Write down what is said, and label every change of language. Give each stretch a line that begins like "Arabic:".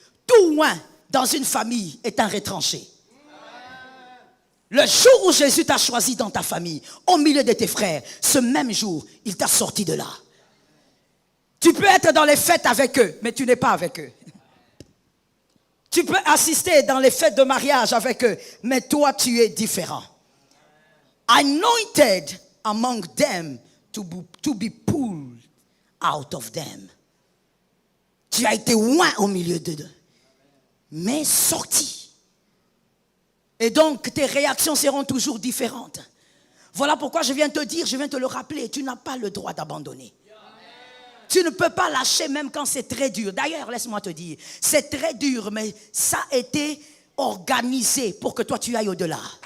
French: Tout loin dans une famille est un retranché. Le jour où Jésus t'a choisi dans ta famille, au milieu de tes frères, ce même jour, il t'a sorti de là. Tu peux être dans les fêtes avec eux, mais tu n'es pas avec eux. Tu peux assister dans les fêtes de mariage avec eux, mais toi tu es différent.
English: Anointed among them to be pulled out of them.
French: Tu as été loin au milieu d'eux, mais sorti. Et donc tes réactions seront toujours différentes. Voilà pourquoi je viens te dire, je viens te le rappeler, tu n'as pas le droit d'abandonner. Tu ne peux pas lâcher même quand c'est très dur. D'ailleurs, laisse-moi te dire, c'est très dur, mais ça a été organisé pour que toi tu ailles au-delà.